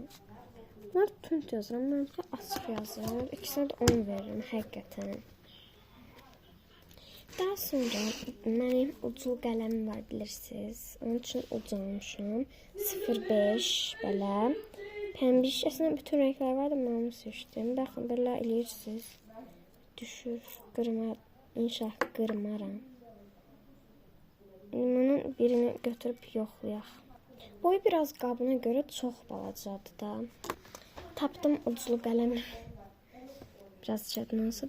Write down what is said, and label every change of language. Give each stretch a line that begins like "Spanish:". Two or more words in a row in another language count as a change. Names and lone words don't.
Azerbaijani: Bunlar tünt yazır ama benimki açıq yazır.
Turkish: İkisine de 10 veririm
Azerbaijani: həqiqətən. Daha sonra mənim ucul qələmim var bilirsiniz. Onun üçün uc almışam. 05 belə Pembiş.
Turkish: Aslında bütün renkler var da ben onu seçtim. Bakın böyle
Azerbaijani: eləyirsiniz. Düşür. Qırmar. İnşallah qırmaram. Bunun birini götürüp yoxlayaq. Boyu
Turkish: biraz qabına göre
Azerbaijani: çox balacadır da. Tapdım uclu qələmi. Biraz çətin olsa.